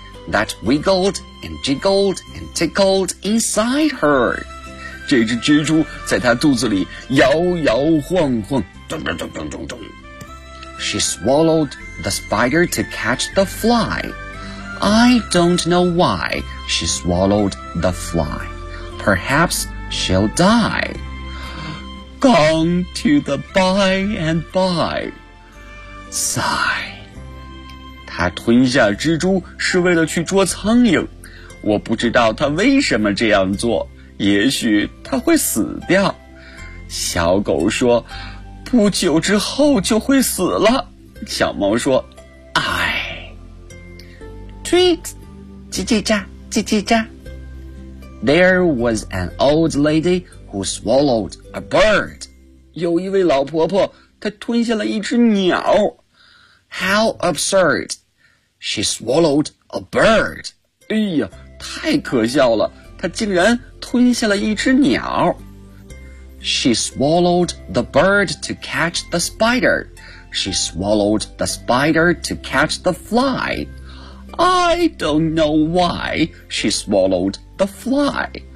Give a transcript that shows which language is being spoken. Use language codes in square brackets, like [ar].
[en] That wiggled and jiggled and tickled inside her. [zh] 这只蜘蛛在她肚子里摇摇晃晃。咚咚咚咚咚咚。 [en] She swallowed the spider to catch the fly. I don't know why she swallowed the fly. Perhaps she'll die. Gone to the by and by. Sigh. [zh] 他吞下蜘蛛是为了去捉苍蝇。我不知道他为什么这样做，也许它会死掉。小狗说，不久之后就会死了。小猫说，哎。 Tweet， 叽叽喳，叽叽喳。 [en] There was an old lady who swallowed a bird. [zh] 有一位老婆婆，她吞下了一只鸟。 [en] How absurd! She swallowed a bird. [zh] 哎呀，太可笑了，她竟然吞下了一只鸟。 [en] She swallowed the bird to catch the spider. She swallowed the spider to catch the fly. I don't know why she swallowed the fly.